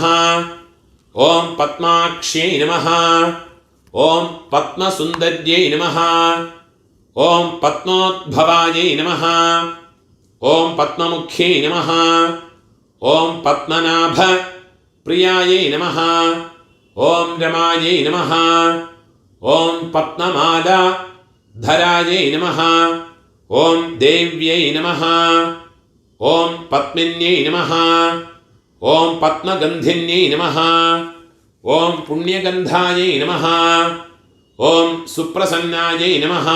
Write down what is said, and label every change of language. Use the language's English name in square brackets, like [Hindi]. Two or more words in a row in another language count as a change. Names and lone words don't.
[Sanskrit] ॐ पद्माक्ष्यै नमः। ॐ पद्मसुन्दर्यै नमः. ॐ पद्मोद्भवायै नमः। ॐ पद्ममुख्यै नमः. ॐ पद्मनाभ प्रियायै नमः. ॐ रमायै नमः। ॐ पद्ममाला धरायै नमः. ओम देव्यै नमः. ओम पद्मिन्यै नमः. ओम पद्मगन्धिन्यै नमः. ओम पुण्यगन्धायै नमः. ओम सुप्रसन्नायै नमः.